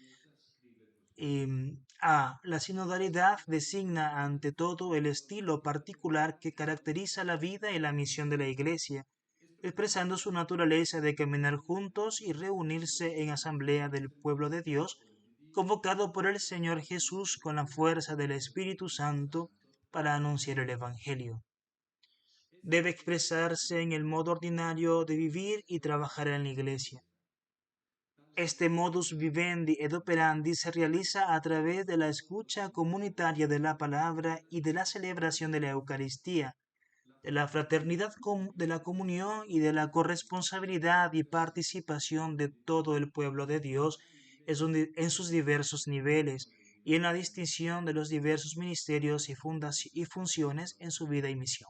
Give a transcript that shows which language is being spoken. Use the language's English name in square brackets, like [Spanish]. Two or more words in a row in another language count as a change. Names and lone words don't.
[Spanish] la sinodalidad designa ante todo el estilo particular que caracteriza la vida y la misión de la Iglesia, expresando su naturaleza de caminar juntos y reunirse en asamblea del pueblo de Dios, convocado por el Señor Jesús con la fuerza del Espíritu Santo para anunciar el Evangelio. Debe expresarse en el modo ordinario de vivir y trabajar en la Iglesia. Este [Latin] modus vivendi ed operandi [Spanish] se realiza a través de la escucha comunitaria de la palabra y de la celebración de la Eucaristía, de la fraternidad de la comunión y de la corresponsabilidad y participación de todo el pueblo de Dios en sus diversos niveles y en la distinción de los diversos ministerios y funciones en su vida y misión.